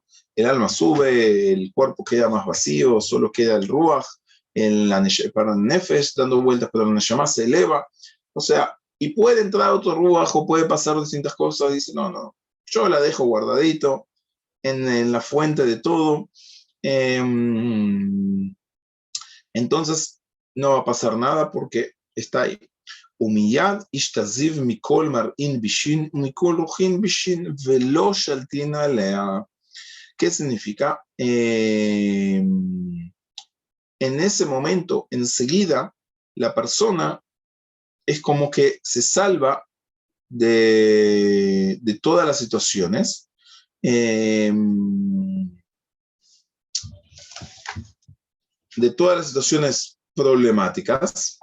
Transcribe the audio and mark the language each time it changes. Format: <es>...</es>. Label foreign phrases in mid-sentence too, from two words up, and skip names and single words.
<es>El alma sube, el cuerpo queda más vacío, solo queda el ruach, para el nefesh dando vueltas, pero la neshama se eleva. O sea, y puede entrar otro ruach o puede pasar distintas cosas. Dice, no, yo la dejo guardadito en la fuente de todo. Entonces, no va a pasar nada porque está ahí.</es> <arc>ומייד השתזיב מכל מרעין בישין ומכל רוחין בישין ולא שלטין עליה.</arc> <es>¿Qué significa? En ese momento, enseguida, la persona es como que se salva de todas las situaciones. De todas las situaciones problemáticas.</es>